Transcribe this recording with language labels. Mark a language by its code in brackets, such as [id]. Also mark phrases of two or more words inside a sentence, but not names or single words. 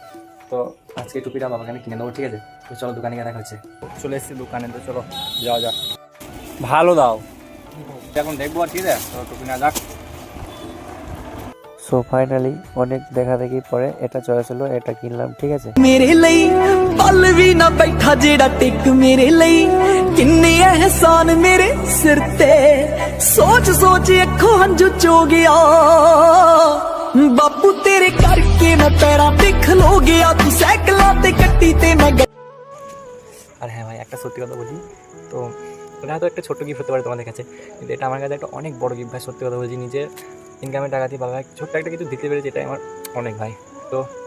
[bn] তো আজকে টুপিটা বাবাকে আমি কিনে দেবো, ঠিক আছে। তো চলো দোকানে গিয়ে দেখা হচ্ছে। চলে এসেছি দোকানে, তো চলো যাওয়া যাক। ভালো দাও এখন দেখবো, ঠিক আছে। তো টুপি না যাক। [en] so finally [bn] অনেক দেখা দেখি পরে এটা চয়েস হলো, এটা কিনলাম, ঠিক আছে। [pa] मेरे ਲਈ ਪਲ ਵੀ ਨਾ ਬੈਠਾ ਜਿਹੜਾ ਟਿਕ ਮੇਰੇ ਲਈ ਕਿੰਨੇ ਅਹਿਸਾਨ ਮੇਰੇ ਸਿਰ ਤੇ ਸੋਚ ਸੋਚ ਅੱਖੋਂ ਹੰਝੂ ਚੋ ਗਿਆ ਬਾਪੂ ਤੇਰੇ ਕਰਕੇ ਮੈਂ ਪੈਰਾਂ ਤੇ ਖਲੋ ਗਿਆ ਤੂੰ ਸਾਈਕਲਾਂ ਤੇ ਕੱਟੀ ਤੇ ਮੈਂ [bn] আর হ্যাঁ ভাই, একটা সত্যি কথা বলি, তো এটা হয়তো একটা ছোট্ট গিফট হতে পারে তোমাদের কাছে, কিন্তু এটা আমার কাছে একটা অনেক বড় গিফট ভাই। সত্যি কথা বলছি, নিজের ইনকামের টাকা দিয়ে বাবা ছোট্ট একটা কিছু দিতে পেরেছি, এটাই আমার অনেক ভাই। তো